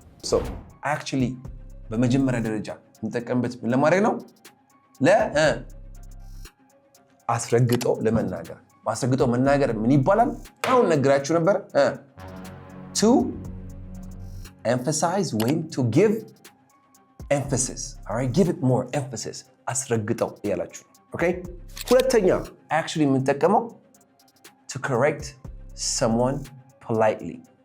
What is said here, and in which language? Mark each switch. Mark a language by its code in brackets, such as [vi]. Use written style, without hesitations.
[am] So, actually በመጀመሪያ ደረጃ እንጠቀምበት ምን ለማድረግ ነው? አስረግጦ ለመናገር። አስረግጦ መናገር ምን ይባላል? አሁን ነግራችሁ ነበር። [en] To emphasize ወይም to give emphasis. All right, give it more emphasis. [am] አስረግጠው ያላችሁ። Okay? [en] ሁለተኛ actually [am] የምንጠቀመው [en] to correct someone politely.